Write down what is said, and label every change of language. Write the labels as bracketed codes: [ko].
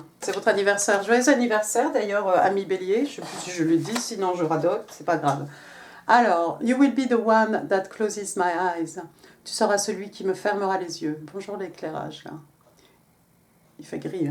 [fr] C'est votre anniversaire. Joyeux anniversaire d'ailleurs, ami Bélier. Je ne sais plus si je le dis, sinon je radote, c'est pas grave. [en] Alors, you will be the one that closes my eyes. [fr] Tu seras celui qui me fermera les yeux. Bonjour l'éclairage là. Il fait gris. Hein.